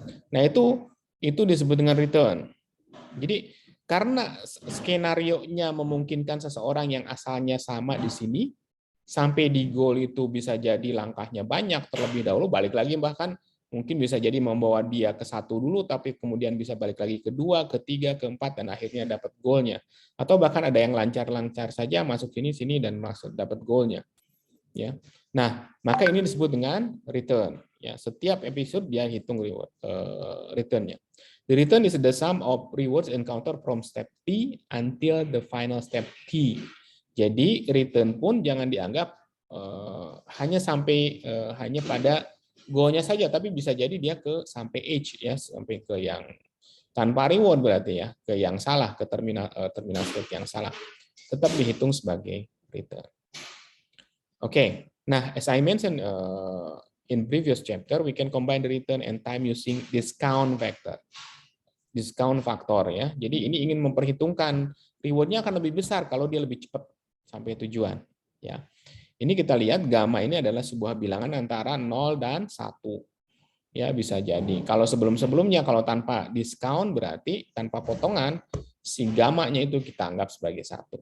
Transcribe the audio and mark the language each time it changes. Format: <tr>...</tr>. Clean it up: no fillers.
<id>Nah, itu disebut dengan return. Jadi karena skenario-nya memungkinkan seseorang yang asalnya sama di sini sampai di goal itu bisa jadi langkahnya banyak terlebih dahulu, balik lagi bahkan mungkin bisa jadi membawa dia ke satu dulu tapi kemudian bisa balik lagi ke dua, ke tiga, ke empat dan akhirnya dapat goalnya. Atau bahkan ada yang lancar-lancar saja masuk sini dan masuk dapat goalnya. Ya. Nah, maka ini disebut dengan return. Ya, setiap episode dia hitung reward return-nya.</id> <en>The return is the sum of rewards encounter from step T until the final step T.</en> <id>Jadi return pun jangan dianggap hanya sampai hanya pada goal-nya saja, tapi bisa jadi dia ke sampai H ya, sampai ke yang tanpa reward berarti ya, ke yang salah, ke terminal state yang salah. Tetap dihitung sebagai return.</id> <en>Okay, nah as I mentioned in previous chapter, we can combine the return and time using discount factor.</en> <id>Discount faktor ya. Jadi ini ingin memperhitungkan rewardnya akan lebih besar kalau dia lebih cepat sampai tujuan. Ya, ini kita lihat gamma ini adalah sebuah bilangan antara 0 dan 1. Ya bisa jadi. Kalau sebelum-sebelumnya kalau tanpa diskon berarti tanpa potongan si gamanya itu kita anggap sebagai 1.</id>